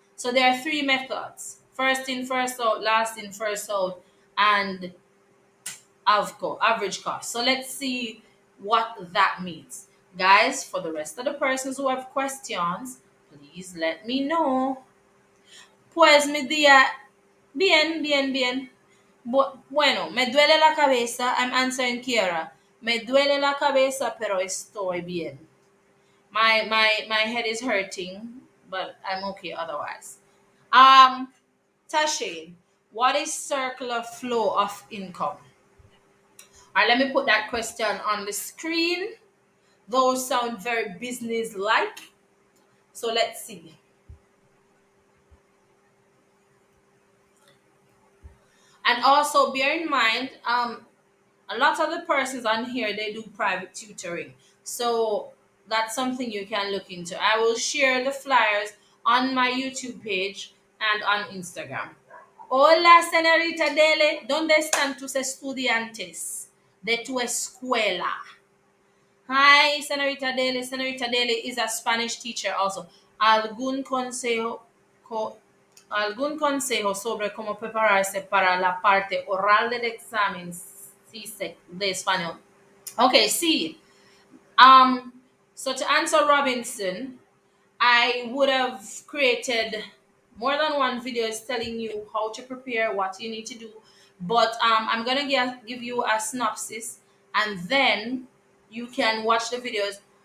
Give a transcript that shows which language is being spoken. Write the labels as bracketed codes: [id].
[en] So there are three methods: first in, first out, last in, first out, and AVCO, average cost. So let's see what that means. Guys, for the rest of the persons who have questions, please let me know. [es] Pues mi día, bien, bien, bien. Bueno, me duele la cabeza. [en] I'm answering Kiara. [es] Me duele la cabeza, pero estoy bien. [en] My head is hurting, but I'm okay otherwise. Tashin, what is circular flow of income? All right, let me put that question on the screen. Those sound very business like. So let's see. And also bear in mind, a lot of the persons on here they do private tutoring. So that's something you can look into. I will share the flyers on my YouTube page and on Instagram. [es] Hola, señorita Dele. ¿Dónde están tus estudiantes de tu escuela? [en] Hi, señorita Dele. Señorita Dele is a Spanish teacher also. [es] ¿Algún consejo, algún consejo sobre cómo prepararse para la parte oral del examen de español? Okay, sí. [en] Um, so to answer Robinson, I would have created more than one videos telling you how to prepare, what you need to do. But I'm gonna give you a synopsis, and then you can watch the videos.